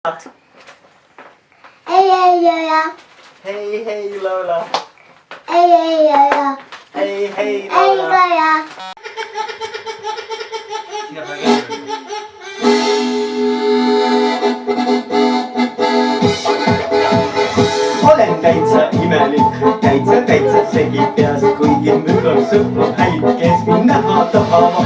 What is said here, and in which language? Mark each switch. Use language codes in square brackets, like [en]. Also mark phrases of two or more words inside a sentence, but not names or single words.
[en] Hey, hey, Lola. Hey, hey, Lola. Hey, hey, Lola. Hey, hey, Hey, Lola. [et] Olen täitsa imelik, täitsa segi peast, kuigi mul on sõpru häid, kes mind näha tahavad.